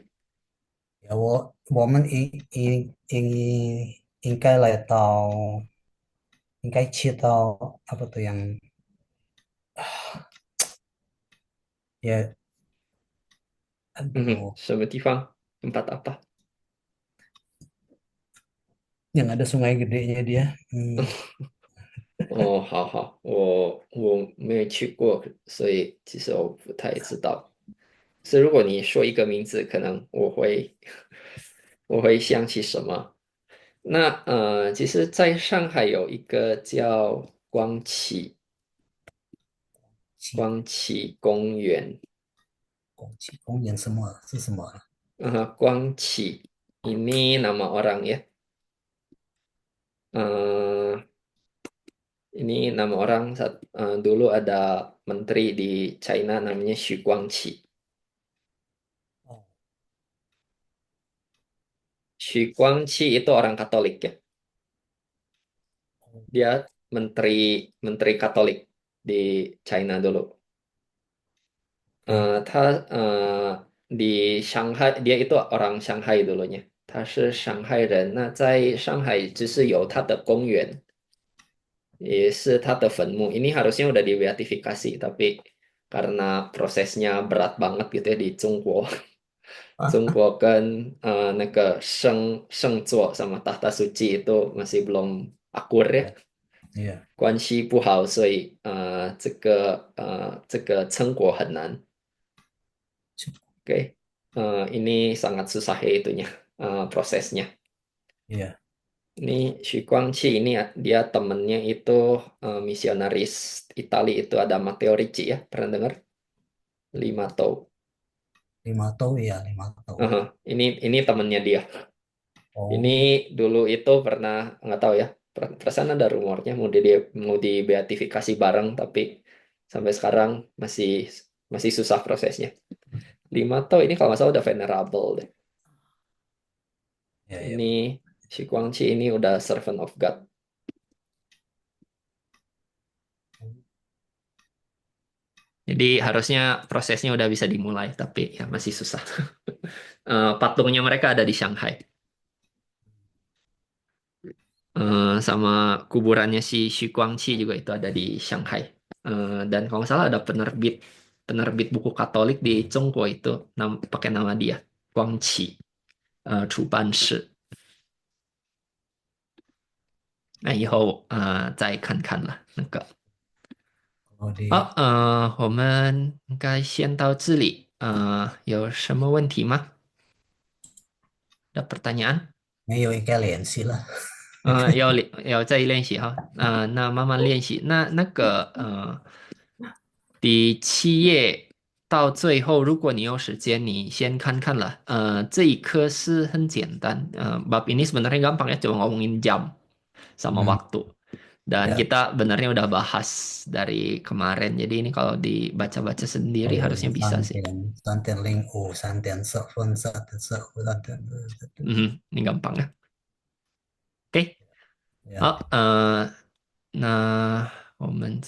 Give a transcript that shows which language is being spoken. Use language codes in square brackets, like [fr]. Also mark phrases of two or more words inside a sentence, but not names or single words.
[zh] 我们应该去到差不多也很嗯哼，多，什么地方 ？ [id] Tempat apa？ yang ada sungai gedenya dia. [zh] 哦，好好，我没有去过，所以其实我不太知道。是如果你说一个名字，可能我会想起什么。那其实在上海有一个叫去光启公园，公园是什么啊？ [id] 光启 ini nama orang ya. Eh, ini nama orang dulu ada menteri di China namanya Xu Guangqi. 哦 Xu Guangqi itu orang Katolik ya. Dia menteri menteri Katolik di China dulu. ，OK， di Shanghai dia itu orang Shanghai dulunya， [zh] 他是上海人。那在上海只是有他的公园，也是他的坟墓。 [id] Ini harusnya udah dibeatifikasi, tapi karena prosesnya berat banget gitu ya di Zhongguo， [zh] 中国跟那个圣座 [id] sama tahta suci itu masih belum akur ya， iya， [zh] 关系不好，所以这个成果很难。 [id] Oke, ini sangat susah ya itunya prosesnya. iya. Ini Xu Guangqi ini dia temennya itu misionaris Itali itu ada Matteo Ricci ya, pernah dengar? Lima Tau. 5 tahun ya, 5 tahun. Aha, ini temennya dia. Ini Oh, dulu itu pernah nggak tahu ya, perasaan ada rumornya mau dibeatifikasi bareng, tapi sampai sekarang masih masih susah prosesnya. Lima Tau ini kalau nggak salah udah venerable deh. ya ya. Ini si Guangqi ini udah [en] servant of God. [id] Jadi harusnya prosesnya udah bisa dimulai, tapi ya masih susah. Patungnya mereka ada di Shanghai. Sama kuburannya si Xu Guangqi juga itu ada di Shanghai. Dan kalau nggak salah ada penerbit penerbit buku Katolik di Zhongguo itu pakai nama dia, Guangqi, [zh] 出版社。那以后再看看了那个。 [id] Kalau [zh] 好，我们应该先到这里。有什么问题吗？有 pertanyaan？没有应该联系了。要再练习哈，那慢慢练习。那个第7页到最后，如果你有时间，你先看看了。这一课是很简单， [id] bab ini sebenarnya gampang ya, cuma ngomongin jam sama Hmm, waktu. Dan ya. kita benernya udah bahas dari kemarin. Jadi ini kalau dibaca-baca Oh sendiri ya, harusnya bisa sih. [zh] 3.05、3.10分、3.15、3. [id] ini gampang ya. Oke, ya. [zh] 好，那我们就。